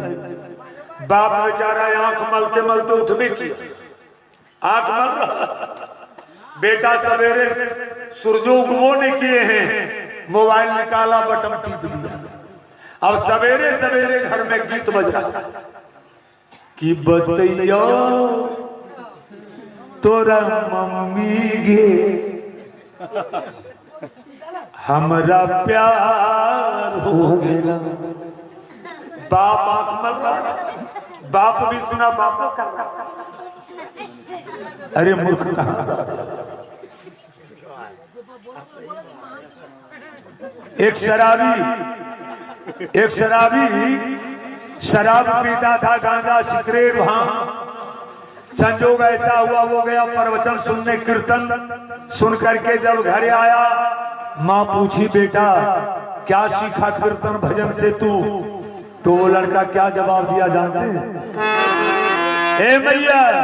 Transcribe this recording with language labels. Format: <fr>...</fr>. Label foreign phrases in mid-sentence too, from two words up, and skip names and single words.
<hi>बाप बेचारा आंख मलते मलते उठ भी किया, आंख मल रहा। बेटा सवेरे सूरजो उगवो ने किए हैं, मोबाइल निकाला, बटन टिप दिया। अब सवेरे सवेरे घर में गीत बज रहा कि</hi> <anp>बतैया तोरा मम्मी गे हमरा</anp> <hi>प्यार हो गया। बाप आंख मल रहा, बाप भी सुना, बाप कर रहा। अरे मूर्ख कहां? एक शराबी शराब पीता था, गांजा सिगरेट भांग। संजोग ऐसा हुआ, वो गया प्रवचन सुनने, कीर्तन सुन करके जब घर आया, माँ पूछी, बेटा क्या सीखा कीर्तन भजन से तू? तो वो लड़का क्या जवाब दिया जानते हैं? ए मैया,</hi>